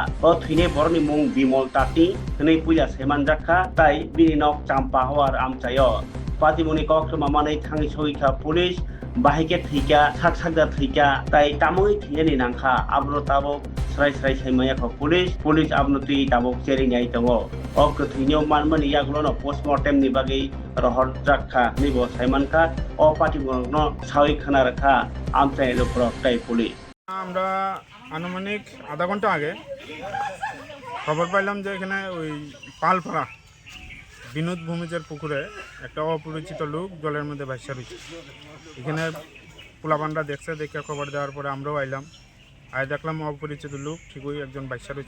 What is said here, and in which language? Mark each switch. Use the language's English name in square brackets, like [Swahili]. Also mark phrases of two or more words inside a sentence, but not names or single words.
[Kok Borok] O Thine Borni Mung Bimol Tati Hne Puja Semanjakha Tai Bininok Champa Hawar amchayo Patimuni Kok Mamane Thangi Soikha Police Bahike Thika Saksakda Thika Tai Tamui Thini Nangkha Abro Tabo Srai Saimaya Police Abnuti Tabo Chering Yai Tango O Kwthwi Manmani Yaglono Postmortem Nibagi Rohor Jakha Nibo Saimanka O Patimono Sawi Khanaraka Amchai Lopro Tai Police [Bangla] আমরা আনুমানিক আধা ঘন্টা আগে খবর পাইলাম যে এখানে ওই পালপাড়া বিনোদ ভূমিজের পুকুরে একটা অপরিচিত লোক জলের মধ্যে ভাসা রয়েছে। এখানে পোলাপানরা দেখছে, দেখে খবর দেওয়ার পরে আমরাও আইলাম, দেখলাম অপরিচিত লোক ঠিকই একজন ভাসা রয়েছে।